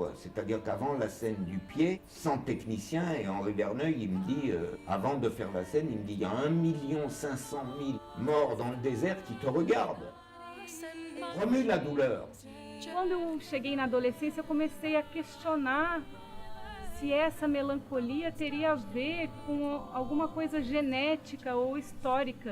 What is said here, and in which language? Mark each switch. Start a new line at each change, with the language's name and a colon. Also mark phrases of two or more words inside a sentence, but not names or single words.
French: C'est-à-dire qu'avant la scène du pied, sans technicien, et Henri Verneuil, il me dit, avant de faire la scène, il me dit, il y a 1,5 million morts dans le désert qui te regardent. Remue la douleur.
Portuguese: Quando eu cheguei na adolescência, eu comecei a questionar se essa melancolia teria a ver com alguma coisa genética ou histórica.